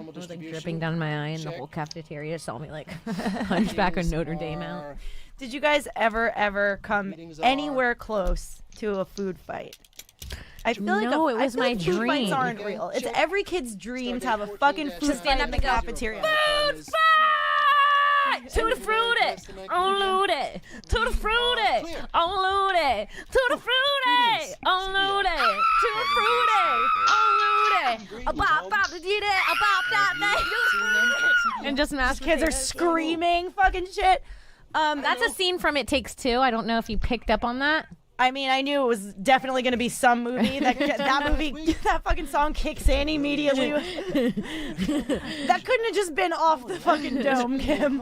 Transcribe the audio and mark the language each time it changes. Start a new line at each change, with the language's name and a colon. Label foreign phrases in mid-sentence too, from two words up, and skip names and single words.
English: It was like dripping down my eye and the whole cafeteria saw me like hunchback of Notre Dame out. Did you guys ever come anywhere close to a food fight? I feel like No, it was I feel my like food fights dream. aren't real. It's every kid's dream to have a fucking food fight in the cafeteria. Food fight! Tutti frutti! On Ludy! Tutti frutti! On Ludy! Tutti frutti! On Ludy! Tutti frutti! On Ludy! A bop bop da dee da! A bop bop da dee. And just mass Kids are screaming fucking shit. That's a scene from It Takes Two. I don't know if you picked up on that. I mean, I knew it was definitely going to be some movie. That fucking song kicks in immediately. That couldn't have just been off the fucking dome, Kim.